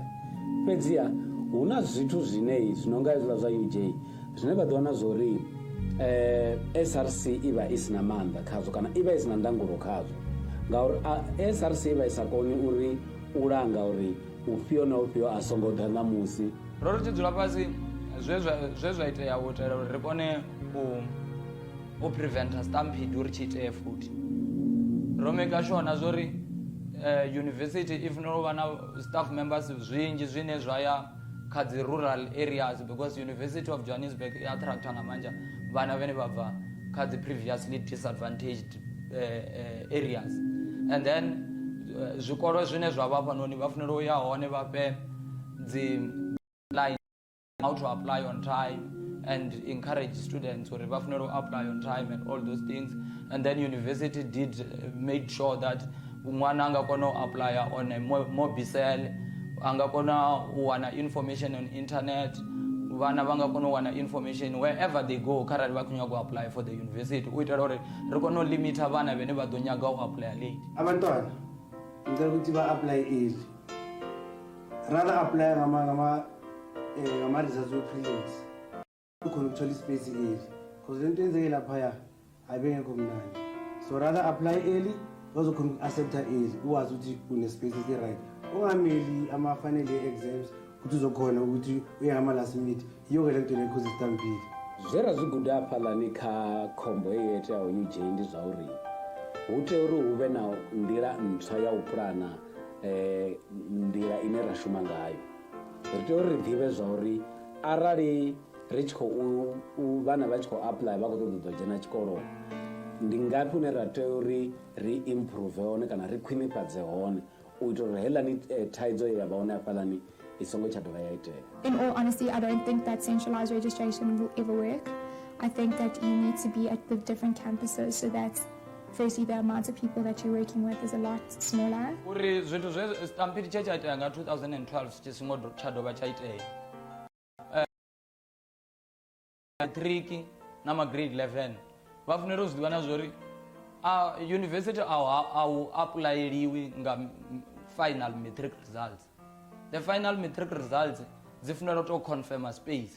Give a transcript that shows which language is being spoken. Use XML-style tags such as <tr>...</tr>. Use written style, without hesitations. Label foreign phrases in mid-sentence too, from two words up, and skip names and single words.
<ve>Fhedziha hu na zwithu zwine zwino nga hezwiḽa zwa UJ zwine vha ḓo wana zwo ri SRC i vha i si na maanḓa khazwo kana i vha i si na ndangulo khazwo, ngauri SRC i vha i sa koni uri u langa uri ufhio na ufhio a songo ḓa ṋamusi. Ro ri tshi dzula fhasi zwe zwa itea u itela uri ri kone u preventa stampede uri tshi itee futhi. Ro maker sure na zwo ri university i fanela u vha na</ve> <en>staff members</en> <ve>zwinzhi zwine zwa ya kha dzi</ve> <en>rural areas,</en> <ve>because University of Johannesburg i attracta nga manja vhana vhane vha bva kha dzi</ve> <en>previously disadvantaged areas, and then</en> <ve>zwikolo zwine zwa vha fhanoni vha fanela u ya hone vha fhe dzi</ve> <en>line how to apply on time and encourage students</en> <ve>uri vha fanela u</ve> <en>apply on time and all those things. And then university did make sure that</en> <ve>ṅwana anga kona u</ve> <en>apply on a mobicel,</en> <ve>anga kona u wana</ve> <en>information on internet,</en> <ve>vhana vha nga kona u wana</ve> <en>information wherever they go</en> <ve>kharali vha khou nyaga u</ve> <en>apply for the university,</en> <ve>u itela uri ri kone u limita vhana vhane vha ḓo nyaga u apply late.</ve> <zu>Abantwana ngicela ukuthi ba-apply early.</zu> <en>rather apply</en> <zu>ngama-results we-prelims ukhona ukuthola ispace early because le nto enzeke laphaya ayibengekho mnandi,</zu> <en>so rather apply early</en> <zu>bazokhona uku-accepta early ukwazi ukuthi une-space esi-right, ungameli ama-final year exams ukuthi uzokhona ukuthi uye ngama-last minute yiyo-ke le nto lekhoza isitampile.</zu> <ve>Zwera zwi guda hafhaḽani kha khombo heyo yo iteaho UJ ndi zwa uri hu tea uri hu vhe na nḓila ntswa ya u pulana nḓila ine ra shuma ngayo. Ri tea uri ri ḓivhe zwa uri arali ri tshi khou vhana vha tshi khou apply vha khou ṱoḓa u ḓo dzhena tshikolo, ndi ngafhi hune ra tea uri ri improve hone kana ri khwinifhadze hone u ita uri heiḽani thaidzo ye ya vha hone hafhaḽani i songo tsha dovha ya itea.</ve> <en>In all honesty, I don't think that centralized registration will ever work. I think that you need to be at the different campuses so that firstly the amount of people that you're working with is a lot smaller.</en> <ve>Uri zwithu zwe stampede tshe tsha itea nga 2012 tshi songo tsha dovha tsha itea. Matric na ma grade 11 vha fanela u zwiḓivha na zwori university au applyeliwi nga</ve> <en>final matric results. The final matric results</en> <ve>dzi fanela</ve> <en>to confirm space.</en>